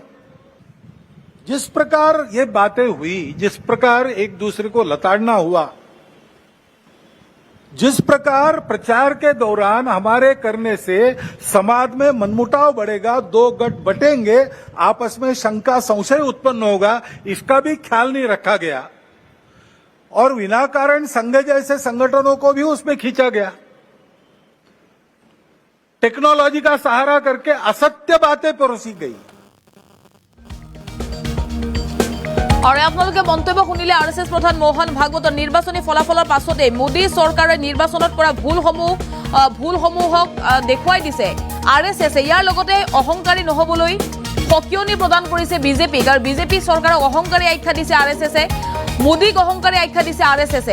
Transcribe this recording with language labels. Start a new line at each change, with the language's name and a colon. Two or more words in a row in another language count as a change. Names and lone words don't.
Hindi: जिस प्रकार ये बातें हुई, जिस प्रकार एक दूसरे को लताड़ना हुआ, जिस प्रकार प्रचार के दौरान हमारे करने से समाज में मनमुटाव बढ़ेगा, दो गठ बटेंगे, आपस में शंका संशय उत्पन्न होगा, इसका भी ख्याल नहीं रखा गया और विनाकारण संघ जैसे संगठनों को भी उसमें खींचा गया। टेक्नोलॉजी का सहारा करके असत्य बातें परोसी गई।
Assamese: আৰু আপোনালোকে মন্তব্য শুনিলে আৰএছএছ প্ৰধান মোহন ভাগৱতৰ নিৰ্বাচনী ফলাফলৰ পাছতে মোদী চৰকাৰে নিৰ্বাচনত কৰা ভুলসমূহক দেখুৱাই দিছে আৰএছএছে। ইয়াৰ লগতে অহংকাৰী নহবলৈ সকিয়নি প্ৰদান কৰিছে বিজেপিক আৰু বিজেপি চৰকাৰক অহংকাৰী আখ্যা দিছে আৰএছএছে, মোদীক অহংকাৰী আখ্যা দিছে আৰএছএছে।